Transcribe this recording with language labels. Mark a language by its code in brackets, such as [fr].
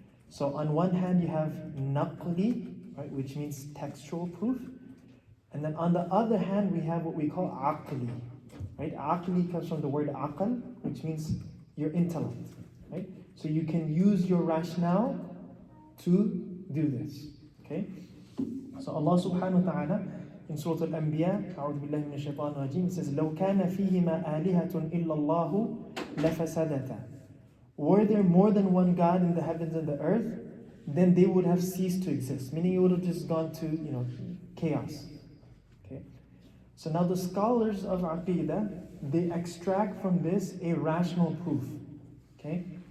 [en] So on one hand you have naqli, right, which means textual proof. And then on the other hand we have what we call aqli. Right? Aqli comes from the word aql, which means your intellect. Right? So you can use your rationale to do this. Okay? So Allah subhanahu wa ta'ala in Surah Al-Anbiya, أعوذ بالله من الشيطان الرجيم, it says, [ar] لو كان فيهما آلهة إلا الله لفسدتا. [en] Were there more than one God in the heavens and the earth, then they would have ceased to exist. Meaning it would have just gone to, chaos. Okay. So now the scholars of Aqeedah, they extract from this a rational proof. Okay.